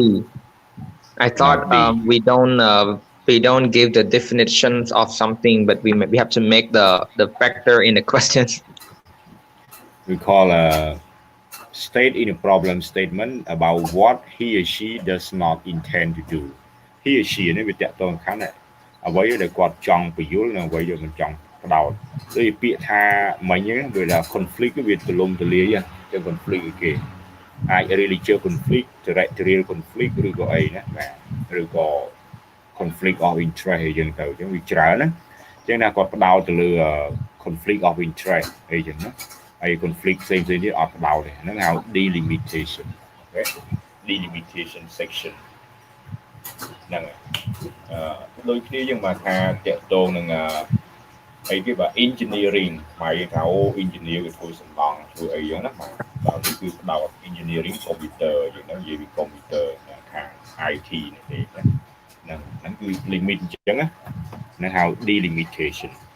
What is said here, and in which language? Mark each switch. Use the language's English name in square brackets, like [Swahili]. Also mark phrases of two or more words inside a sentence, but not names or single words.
[English] I thought we don't give the definitions of something, but we have to make the factor in the questions. We call state in a problem statement about what he or she does not intend to do he or she [Khmer] នេះវាតកតងខាងអ្វីដែលគាត់ចង់បញ្យល់និងអ្វីដែលមិនចង់ផ្ដោតដូចពាក្យថាមិញហ្នឹងវាថា conflict វាទលំ ទលាយចឹង conflict គេអាច [English] religious conflict territorial conflict [Khmer] ឬក៏អីណាបាទឬក៏ [English] conflict of interest [Khmer] អីចឹងទៅចឹងវា ច្រើនណាចឹងណាគាត់ផ្ដោតទៅលើ [English] conflict of interest [Khmer] អីចឹងណាហើយ conflict ផ្សេងៗទៀតអត់ ផ្ដោតទេហ្នឹងហៅ [English] delimitation delimitation section [Khmer] ហ្នឹងដូចគ្នាយើងមកថាតកតងនឹងអីគេបាទ engineering មកយើងថាអូ engineer វាធ្វើសំណង់ធ្វើអីចឹងណាបាទដល់នេះគឺផ្ដោត [English] engineering computer [Khmer] យើងហ្នឹងនិយាយពី computer ខាង IT នេះទេហ្នឹងគឺ limit អញ្ចឹងណាហៅ delimitation